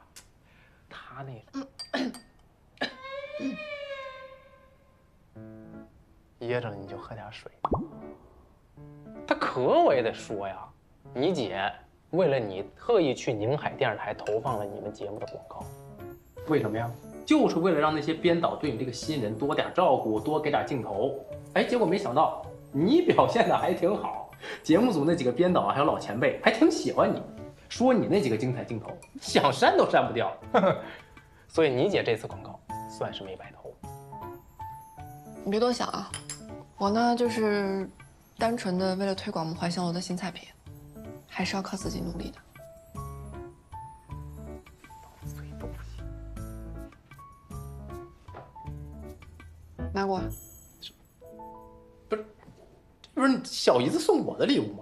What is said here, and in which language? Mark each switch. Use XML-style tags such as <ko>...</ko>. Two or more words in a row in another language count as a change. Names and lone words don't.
<zh>他那個噎着了，你就喝點水。他可我也得說呀，你姐為了你特意去寧海電視台投放了你們節目的廣告，為什麼呀？就是為了讓那些編導對你這個新人多點照顧，多給點鏡頭。哎，結果沒想到你表現的還挺好，節目組那幾個編導還有老前輩還挺喜歡你，說你那幾個精彩鏡頭想刪都刪不掉。所以你姐這次廣告算是沒白投。你別多想啊，我呢就是單純的為了推廣我們懷香樓的新菜品，還是要靠自己努力的。拿過。不是，这不是小姨子送我的禮物嗎？</zh>